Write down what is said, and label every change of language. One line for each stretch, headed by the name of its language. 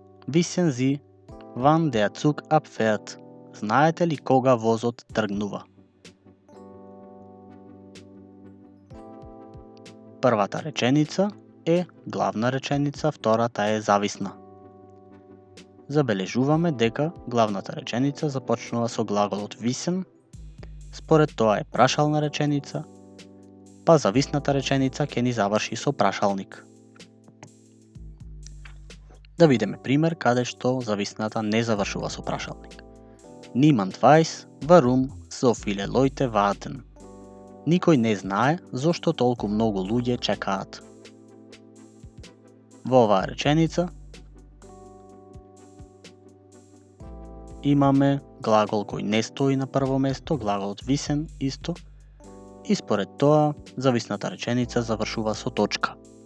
German: Wissen Sie, wann der Zug abfährt?
Macedonian: Знаете ли кога возот тргнува? Првата реченица е главна реченица, втората е зависна. Забележуваме дека главната реченица започнува со глаголот wissen, според тоа е прашална реченица, па зависната реченица ќе ни заврши со прашалник. Да видиме пример каде што зависната не завршува со прашалник.
German: Niemand weiß, warum so viele Leute warten.
Macedonian: Никој не знае зошто толку многу луѓе чекаат. Во оваа реченица имаме глагол кој не стои на прво место, глаголот wissen исто, и според тоа зависната реченица завршува со точка.